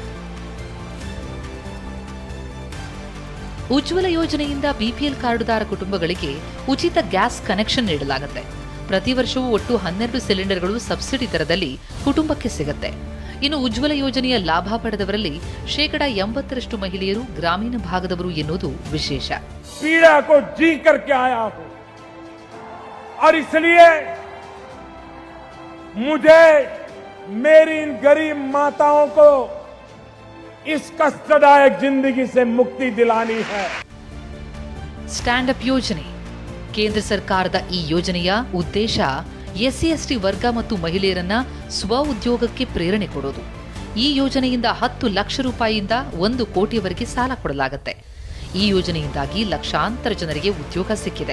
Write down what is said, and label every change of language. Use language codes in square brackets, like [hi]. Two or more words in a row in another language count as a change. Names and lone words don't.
[kn] ಉಜ್ವಲ ಯೋಜನೆಯಿಂದ ಬಿಪಿಎಲ್ ಕಾರ್ಡುದಾರ ಕುಟುಂಬಗಳಿಗೆ ಉಚಿತ ಗ್ಯಾಸ್ ಕನೆಕ್ಷನ್ ನೀಡಲಾಗುತ್ತೆ. ಪ್ರತಿ ವರ್ಷವೂ ಒಟ್ಟು 12 ಸಿಲಿಂಡರ್ಗಳು ಸಬ್ಸಿಡಿ ದರದಲ್ಲಿ ಕುಟುಂಬಕ್ಕೆ ಸಿಗುತ್ತೆ. ಇನ್ನು ಉಜ್ವಲ ಯೋಜನೆಯ ಲಾಭ ಪಡೆದವರಲ್ಲಿ 80% ಮಹಿಳೆಯರು ಗ್ರಾಮೀಣ ಭಾಗದವರು ಎನ್ನುವುದು ವಿಶೇಷ. [hi] पीड़ा को जी करके आया हूं और इसलिए मुझे मेरी इन गरीब माताओं को इस कष्टदायक जिंदगी से मुक्ति दिलानी है. [kn] ಸ್ಟ್ಯಾಂಡ್ ಅಪ್ ಯೋಜನೆ. ಕೇಂದ್ರ ಸರ್ಕಾರದ ಈ ಯೋಜನೆಯ ಉದ್ದೇಶ ಎಸ್ಸಿ/ಎಸ್ಟಿ ವರ್ಗ ಮತ್ತು ಮಹಿಳೆಯರನ್ನ ಸ್ವ ಉದ್ಯೋಗಕ್ಕೆ ಪ್ರೇರಣೆ ಕೊಡೋದು. ಈ ಯೋಜನೆಯಿಂದ 10 ಲಕ್ಷ ರೂಪಾಯಿಯಿಂದ 1 ಕೋಟಿಯವರೆಗೆ ಸಾಲ ಕೊಡಲಾಗುತ್ತೆ. ಈ ಯೋಜನೆಯಿಂದಾಗಿ ಲಕ್ಷಾಂತರ ಜನರಿಗೆ ಉದ್ಯೋಗ ಸಿಕ್ಕಿದೆ.